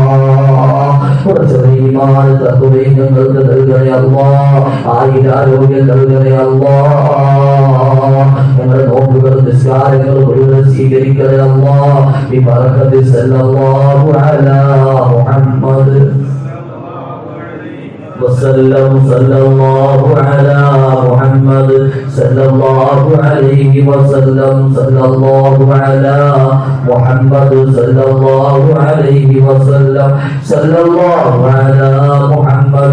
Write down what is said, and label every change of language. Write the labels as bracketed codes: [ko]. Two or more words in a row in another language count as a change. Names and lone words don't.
[ml] ഞങ്ങൾക്ക് നൽകണേ അല്ലാഹ്, ആരോഗ്യം നൽകണേ അല്ലാഹ്. ഞങ്ങളുടെ നോമ്പുകൾ നിസ്കാരങ്ങൾ മുഴുവൻ സ്വീകരിക്കണേ അല്ലാഹ്. ഈ ബറകത്തിൽ [ar] صلى الله على محمد وسلم صلى الله على محمد صلى الله عليه وسلم صلى الله على محمد صلى الله عليه وسلم صلى الله على محمد